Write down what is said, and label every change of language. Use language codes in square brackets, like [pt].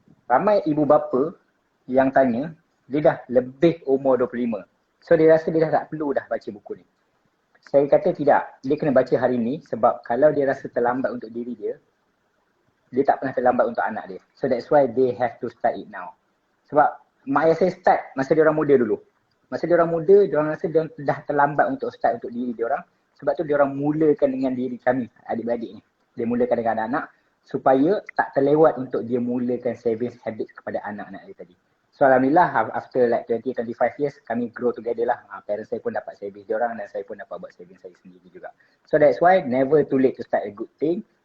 [ms] Ramai ibu bapa yang tanya, dia dah lebih umur 25. So dia rasa dia dah tak perlu dah baca buku ni. Saya kata tidak, dia kena baca hari ni sebab kalau dia rasa terlambat untuk diri dia, dia tak pernah terlambat untuk anak dia. [en] So that's why they have to start it now. [ms] Sebab mak ayah saya start masa dia orang muda dulu. Masa dia orang muda, dia orang rasa dia dah terlambat untuk start untuk diri dia orang. Sebab tu dia orang mulakan dengan diri kami, adik-beradik ni. Dia mulakan dengan anak-anak supaya tak terlewat untuk dia mulakan [en] savings habit [ms] kepada anak-anak dia tadi. [en] So Alhamdulillah after like 20-25 years kami grow together lah. [ms] Parents saya pun dapat savings diorang dan saya pun dapat buat savings saya sendiri juga. [en] So that's why never too late to start a good thing.